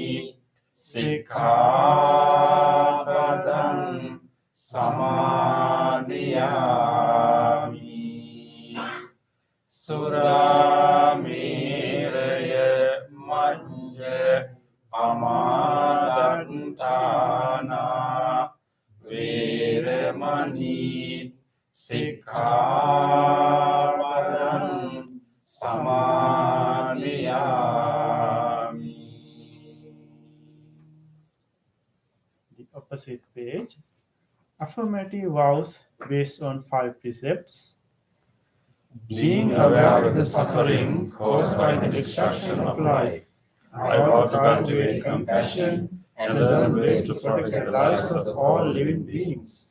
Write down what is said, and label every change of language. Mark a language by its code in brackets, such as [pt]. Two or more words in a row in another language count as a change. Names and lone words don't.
[pi] sikkhapadam samadhiyami surameraya majja pamadatthāna veramani sikkhapadam samadhiyami. [en] The opposite page. Affirmative vows based on 5 precepts. Being aware of the suffering caused by the destruction of life, I vow to cultivate compassion and learn ways to protect the lives of all living beings.